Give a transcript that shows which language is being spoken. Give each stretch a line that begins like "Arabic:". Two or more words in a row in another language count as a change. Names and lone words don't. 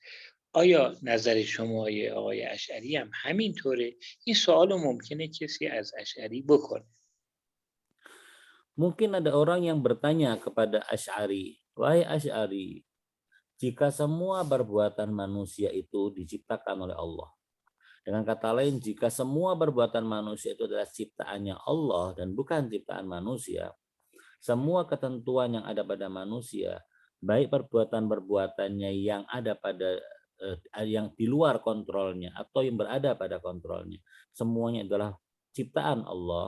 Persian: آیا نظر شما آقای اشعری هم همینطوره؟ این سوال ممکنه کسی از اشعری بکنه.
Indonesian: Mungkin ada orang yang bertanya kepada Asy'ari, wahai Asy'ari, jika semua perbuatan manusia itu diciptakan oleh Allah. Dengan kata lain, jika semua perbuatan manusia itu adalah ciptaannya Allah dan bukan ciptaan manusia, semua ketentuan yang ada pada manusia, baik perbuatan-perbuatannya yang ada pada yang di luar kontrolnya atau yang berada pada kontrolnya, semuanya adalah ciptaan Allah.